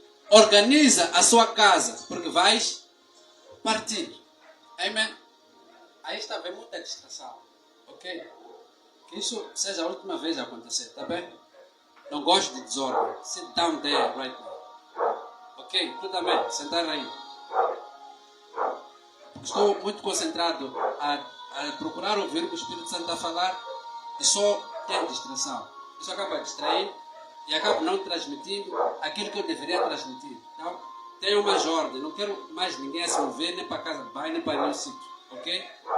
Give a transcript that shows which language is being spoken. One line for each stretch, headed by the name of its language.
Portuguese: Organiza a sua casa, porque vais partir. Amém? Aí está bem muita distração. Ok? Que isso seja a última vez a acontecer, tá bem? Não gosto de desordem.
English: Sit down there right now.
Portuguese: Ok? Tu também, sentar aí. Estou muito concentrado a procurar ouvir o que o Espírito Santo está a falar e só tem distração. Isso acaba distraindo e acabo não transmitindo aquilo que eu deveria transmitir. Então, tenho mais ordem. Não quero mais ninguém se mover, nem para casa de banho, nem para nenhum sítio. Ok?